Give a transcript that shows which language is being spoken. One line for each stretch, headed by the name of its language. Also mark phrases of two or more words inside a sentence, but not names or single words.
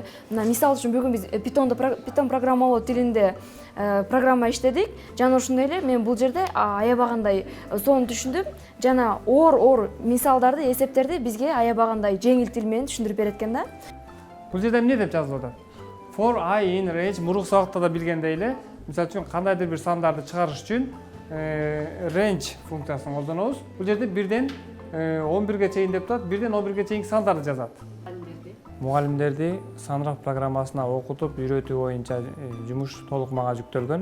Kyrgyz: Мына мисал үчүн бүгүн биз Python программалоо тилинде программа иштедик. Жана ошондой эле мен бул жерде аябагандай сонун түшүндүм. Жана оор мисалдарды, эсептерди бизге аябагандай жеңил тил менен түшүндүрүп берет экен да. Бул жерде эмне деп жазылып атат?
English: For I in range
Kyrgyz: мурунку сабакта да билгендей эле, мисалы үчүн кандайдыр бир сандарды чыгарыш үчүн range функциясын колдонобуз. Бул жерде 1ден 11ге чейин деп атат, 1ден 11ге чейинки сандарды жазат. Мугалимдерди санрак программасына окутуп, үйрөтүү боюнча жумуш толук мага жүктөлгөн.